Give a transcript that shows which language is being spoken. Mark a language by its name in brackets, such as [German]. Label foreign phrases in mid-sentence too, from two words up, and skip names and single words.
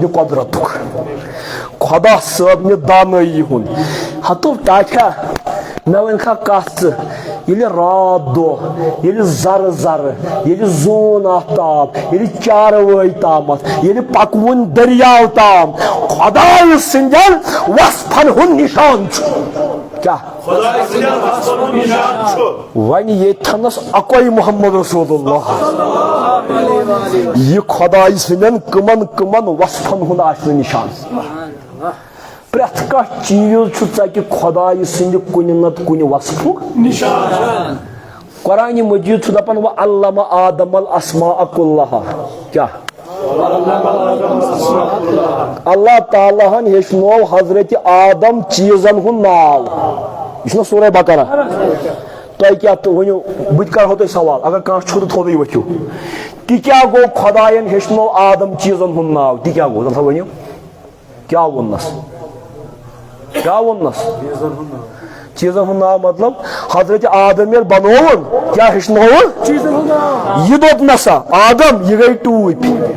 [Kashmiri] نہِ قۄدرتُک خدا صٲب نہِ دانٲیی ہُنٛد ہتو ٹاٹھا مےٚ ؤنۍ کھا کتھ ژٕ ییٚلہِ رات دۄہ ییٚلہِ زرٕ زرٕ ییٚلہِ زوٗن آفتاب ییٚلہِ چاروٲے تامتھ ییٚلہِ پکوُن دٔریاو تام خۄداے سٕنٛدٮ۪ن وصفن ہُنٛد نِشان چھُ کیٛاہ وۄنۍ ییٚتھنس اکوے [Arabic] محمد رسول اللہ [Kashmiri] یہ خداے سٕنٛدٮ۪ن کٕمن کٕمن وصفن ہُنٛد آسہِ نہٕ نِشان پرٛٮ۪تھ کانٛہہ چیٖز چھُ ژکہِ خۄداے سٕنٛدِ کُنہِ نتہٕ کُنہِ وصفُک نِشان قرآنِ مجیٖد چھُ دپان [Arabic] وعلم آدم الاسماء کُلہا [Kashmiri] کیٛاہ اللہ تعالیٰ ہن ہیٚچھنو حضرت آدم چیٖزن ہُنٛد ناو یہ چھُنہ سورہ بقرہ تۄہہِ کیٛاہ ؤنِو بہٕ تہِ کرہو تۄہہِ سوال اگر کانٛہہ چھُ تہٕ تھوٚدُے ؤتھِو تہِ کیٛاہ گوٚو خۄداین ہیٚچھنو آدم چیٖزن ہُنٛد ناو تہِ کیٛاہ گوٚو دپہٕ ؤنِو کیٛاہ ووٚننس کیٛاہ ووٚننس چیٖزن ہُنٛد ناو مطلب حضرت آدم ییٚلہِ بنووُن کیٛاہ ہیٚچھنووُن یہِ دوٚپ نسا آدم یہِ گٔے ٹوٗپۍ